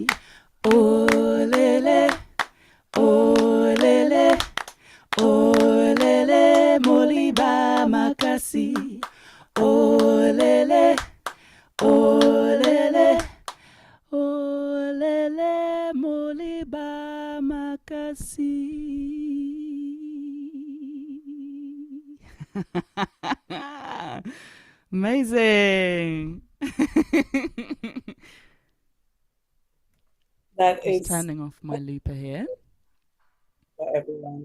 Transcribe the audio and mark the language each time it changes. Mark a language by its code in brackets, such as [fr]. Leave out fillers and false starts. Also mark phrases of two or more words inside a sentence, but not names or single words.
[ln] Olele, olele, olele, moliba makasi. Olele, olele, olele, moliba makasi. [en] Amazing. That Just is turning off my looper here. for everyone.